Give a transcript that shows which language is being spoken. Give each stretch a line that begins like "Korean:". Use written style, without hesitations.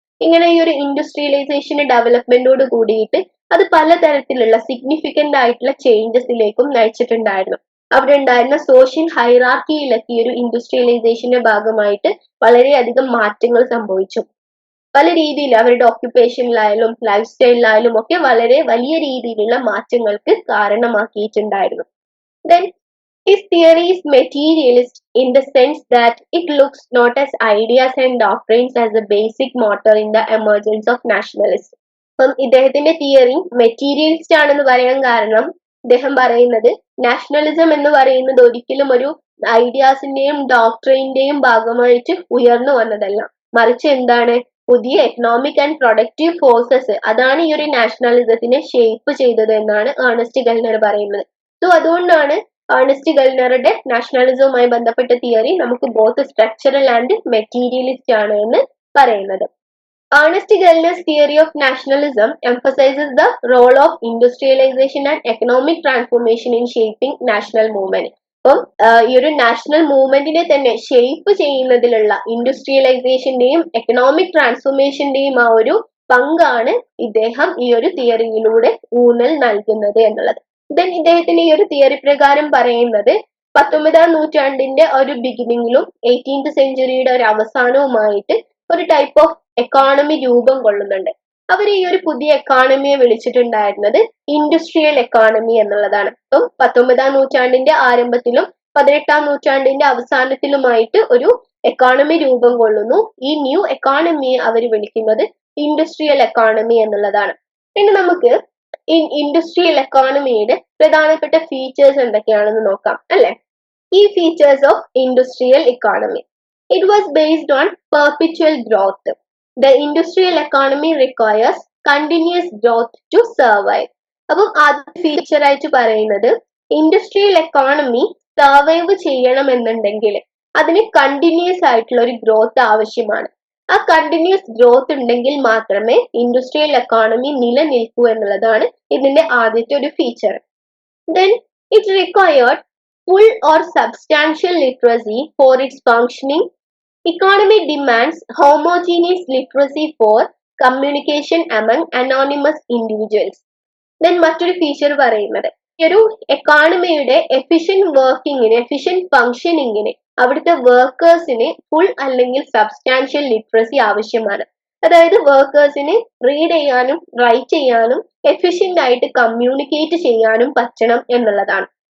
Malayalam: ഇങ്ങനെ ഈ ഒരു ഇൻഡസ്ട്രിയലൈസേഷന്റെ ഡെവലപ്മെന്റോട് കൂടിയിട്ട് അത് പലതരത്തിലുള്ള സിഗ്നിഫിക്കന്റ് ആയിട്ടുള്ള ചേഞ്ചസിലേക്കും നയിച്ചിട്ടുണ്ടായിരുന്നു. അവിടെ ഉണ്ടായിരുന്ന സോഷ്യൽ ഹൈറാർക്കിയിലൊക്കെ ഈ ഒരു ഇൻഡസ്ട്രിയലൈസേഷന്റെ ഭാഗമായിട്ട് വളരെയധികം മാറ്റങ്ങൾ സംഭവിച്ചു. പല രീതിയിൽ അവരുടെ ഓക്യുപ്പേഷനിലായാലും ലൈഫ് സ്റ്റൈലിലായാലും ഒക്കെ വളരെ വലിയ രീതിയിലുള്ള മാറ്റങ്ങൾക്ക് കാരണമാക്കിയിട്ടുണ്ടായിരുന്നു.
English: Then his theory is materialist in the sense that it looks not as ideas and doctrines as a basic motor in the emergence of nationalism.
Malayalam: അപ്പം ഇദ്ദേഹത്തിന്റെ തിയറി മെറ്റീരിയലിസ്റ്റ് ആണെന്ന് പറയാൻ കാരണം ഇദ്ദേഹം പറയുന്നത് നാഷണലിസം എന്ന് പറയുന്നത് ഒരിക്കലും ഒരു ഐഡിയാസിന്റെയും ഡോക്ട്രിന്റെയും ഭാഗമായിട്ട് ഉയർന്നു വന്നതല്ല, മറിച്ച് എന്താണ്, പുതിയ എക്കണോമിക് ആൻഡ് പ്രൊഡക്റ്റീവ് ഫോഴ്സസ് അതാണ് ഈ ഒരു നാഷണലിസത്തിനെ ഷേപ്പ് ചെയ്തത് എന്നാണ് ഏണസ്റ്റ് ഗൾനർ പറയുന്നത്. സോ അതുകൊണ്ടാണ് ഏണസ്റ്റ് ഗൾനറുടെ നാഷണലിസവുമായി ബന്ധപ്പെട്ട തിയറി നമുക്ക് ബോത്ത് സ്ട്രക്ചറൽ ആൻഡ് മെറ്റീരിയലിസ്റ്റ് ആണ് എന്ന് പറയുന്നത്.
English: Ernest Gellner's theory of nationalism emphasizes the role of industrialization and economic transformation in shaping national movement.
Malayalam: അപ്പം ഈ ഒരു നാഷണൽ മൂവ്മെന്റിനെ തന്നെ ഷേപ്പ് ചെയ്യുന്നതിലുള്ള ഇൻഡസ്ട്രിയലൈസേഷന്റെയും എക്കണോമിക് ട്രാൻസ്ഫോർമേഷന്റെയും ആ ഒരു പങ്കാണ് ഇദ്ദേഹം ഈ ഒരു തിയറിയിലൂടെ ഊന്നൽ നൽകുന്നത് എന്നുള്ളത്. ദെൻ ഇദ്ദേഹത്തിന്റെ ഈ ഒരു തിയറി പ്രകാരം പറയുന്നത് 19ാം നൂറ്റാണ്ടിന്റെ ഒരു ബിഗിനിങ്ങിലും 18th സെഞ്ചുറിയുടെ ഒരു അവസാനവുമായിട്ട് ഒരു ടൈപ്പ് ഓഫ് എക്കോണമി രൂപം കൊള്ളുന്നുണ്ട്. അവർ ഈ ഒരു പുതിയ എക്കോണമിയെ വിളിച്ചിട്ടുണ്ടായിരുന്നത് ഇൻഡസ്ട്രിയൽ എക്കോണമി എന്നുള്ളതാണ്. അപ്പം 19ാം നൂറ്റാണ്ടിന്റെ ആരംഭത്തിലും 18ാം നൂറ്റാണ്ടിന്റെ അവസാനത്തിലുമായിട്ട് ഒരു എക്കോണമി രൂപം കൊള്ളുന്നു. ഈ ന്യൂ എക്കോണമിയെ അവർ വിളിക്കുന്നത് ഇൻഡസ്ട്രിയൽ എക്കോണമി എന്നുള്ളതാണ്. പിന്നെ നമുക്ക് ഈ ഇൻഡസ്ട്രിയൽ എക്കോണമിയുടെ പ്രധാനപ്പെട്ട ഫീച്ചേഴ്സ് എന്തൊക്കെയാണെന്ന് നോക്കാം അല്ലെ.
English: ഈ features of industrial economy, it was based on perpetual growth. The industrial economy requires continuous growth to survive.
Malayalam: അപ്പം ആദ്യ ഫീച്ചർ ആയിട്ട് പറയുന്നത് ഇൻഡസ്ട്രിയൽ എക്കോണമി സർവൈവ് ചെയ്യണമെന്നുണ്ടെങ്കിൽ അതിന് കണ്ടിന്യൂസ് ആയിട്ടുള്ള ഒരു ഗ്രോത്ത് ആവശ്യമാണ്. ആ കണ്ടിന്യൂസ് ഗ്രോത്ത് ഉണ്ടെങ്കിൽ മാത്രമേ ഇൻഡസ്ട്രിയൽ എക്കോണമി നിലനിൽക്കൂ എന്നുള്ളതാണ് ഇതിന്റെ ആദ്യത്തെ ഒരു feature.
English: Then it required full or substantial literacy for its functioning. Economy demands homogeneous literacy for communication among anonymous individuals.
Malayalam: Then മറ്റൊരു ഫീച്ചർ പറയുന്നത് ഈ ഒരു എക്കോണമിയുടെ എഫിഷ്യന്റ് വർക്കിങ്ങിന്, എഫിഷ്യന്റ് ഫങ്ഷനിങ്ങിന് അവിടുത്തെ വർക്കേഴ്സിന് ഫുൾ അല്ലെങ്കിൽ സബ്സ്റ്റാൻഷ്യൽ ലിറ്ററസി ആവശ്യമാണ്. അതായത് വർക്കേഴ്സിന് റീഡ് ചെയ്യാനും റൈറ്റ് ചെയ്യാനും എഫിഷ്യന്റ് ആയിട്ട് കമ്മ്യൂണിക്കേറ്റ് ചെയ്യാനും പറ്റണം എന്നുള്ളതാണ്.